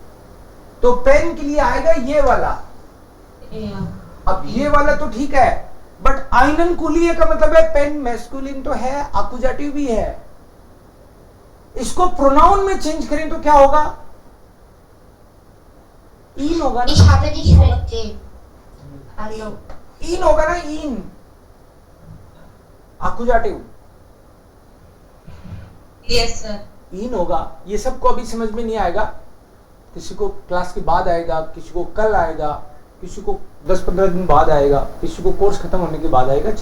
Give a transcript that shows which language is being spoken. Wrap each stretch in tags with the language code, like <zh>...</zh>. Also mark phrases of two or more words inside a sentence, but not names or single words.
<hi>तो पेन के लिए आएगा ये वाला. अब ये वाला तो ठीक है, बट</hi> <de>einen Kuli</de> <hi>का मतलब है पेन मैस्कुलिन तो है, अकुजाटिव भी है. इसको प्रोनाउन में चेंज करें तो क्या होगा? इन होगा ना.</hi> <de>Ich habe dich verstehen. Hallo.</de> <hi>इन होगा ना. इन अकुजाटिव.</hi> <en>yes sir.</en> <hi>इन होगा. ये सबको अभी समझ में नहीं आएगा, किसी को क्लास के बाद आएगा, किसी को कल आएगा, किसी को 10-15 दिन बाद आएगा, किसी को कोर्स खत्म होने के बाद आएगा.</hi>